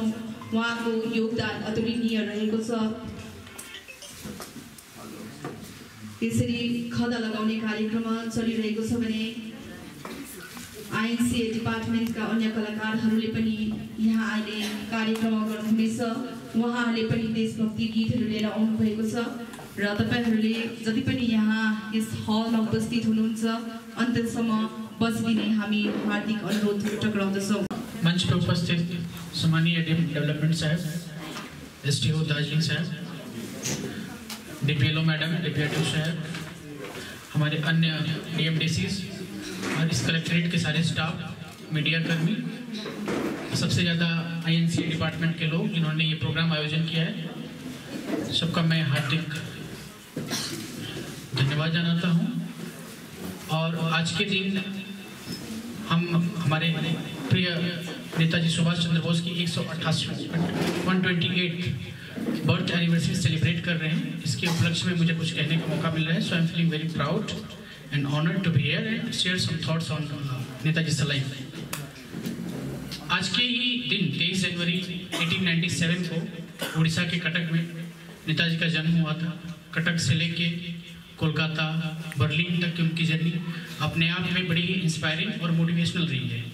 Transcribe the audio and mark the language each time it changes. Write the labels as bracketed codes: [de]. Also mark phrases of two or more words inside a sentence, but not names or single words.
[ne] उहाँको योगदान अतुलनीय रहेको छ। यसरी खदा लगाउने कार्यक्रम चलिरहेको छ भने आइएनसी डिपार्टमेन्टका अन्य कलाकारहरूले पनि यहाँ अहिले कार्यक्रम गर्नुहुनेछ। उहाँहरूले पनि देशभक्ति गीतहरू लिएर आउनुभएको छ र तपाईहरूले जति पनि यहाँ यस हलमा उपस्थित हुनुहुन्छ अन्त्यसम्म बसिदिने हामी हार्दिक अनुरोध टक्राउँदछौँ। [hi] मंच पर उपस्थित सम्मानीय [en] ADM development [hi] साहब, एसडीओ दार्जिलिंग साहब, डीपीएलओ मैडम, डीपीआरडीओ साहब, हमारे अन्य डीएमडीसीज और इस कलेक्ट्रेट के सारे स्टाफ, मीडिया कर्मी, सबसे ज़्यादा [en] INC department [hi] के लोग जिन्होंने ये प्रोग्राम आयोजन किया है, सबका मैं हार्दिक धन्यवाद जनाता हूँ। और आज के दिन हम हमारे प्रिय नेताजी सुभाष चंद्र बोस की 128 [en] birth anniversary celebrate [hi] कर रहे हैं। इसके उपलक्ष्य में मुझे कुछ कहने का मौका मिल रहा है। [en] So I am feeling very proud and honoured to be here and share some thoughts on Netaji life. [hi] आज के ही दिन 23 जनवरी 1897 को उड़ीसा के कटक में नेताजी का जन्म हुआ था। कटक से लेके कोलकाता, बर्लिन तक की उनकी जर्नी अपने आप में बड़ी इंस्पायरिंग और मोटिवेशनल रही है।